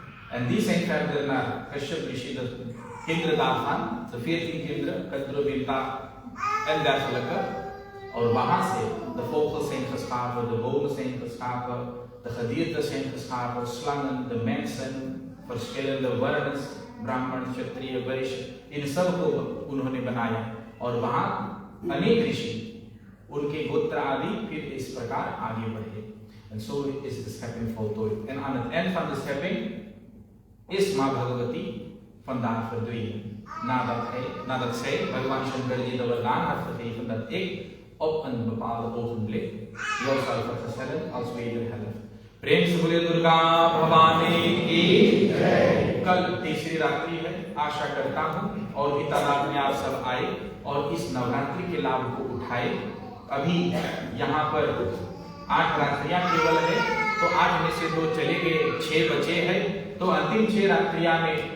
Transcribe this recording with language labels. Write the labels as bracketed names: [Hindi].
[Dutch] En die zijn verder naar Kashyap Rishi, de kinderen daarvan, de 14 kinderen, Kadruvinta en dergelijke. [Hindi] और वहां से [Dutch] de vogels zijn geschapen, de bomen zijn geschapen, de gedierte zijn geschapen, slangen, de mensen, verschillende [Hindi] वर्णस, ब्राह्मण, क्षत्रिय, वैश्य, इन सबको उन्होंने बनाया। और वहां अनेक ऋषि, उनके गोत्र आदि फिर इस प्रकार आगे बढ़े। [English] And so is the [Dutch] schepping voltooid. En aan het eind van de schepping is Ma Bhagavati vandaar verdwenen. Nadat zij Bhagwan Shankarji de wardaan had gegeven dat ik op een bepaalde ogenblik jou zal vergezellen als wederhelft. [Hindi] प्रेम से बोले दुर्गा भवानी की जय। कल तीसरी रात्रि है, आशा करता हूँ और भी तादाद में आप सब आए और इस नवरात्रि के लाभ को उठाए। अभी यहाँ पर 8 रात्रियां केवल है, तो 8 में से 2 चले गए, 6 बचे हैं, तो अंतिम 6 रात्रियां में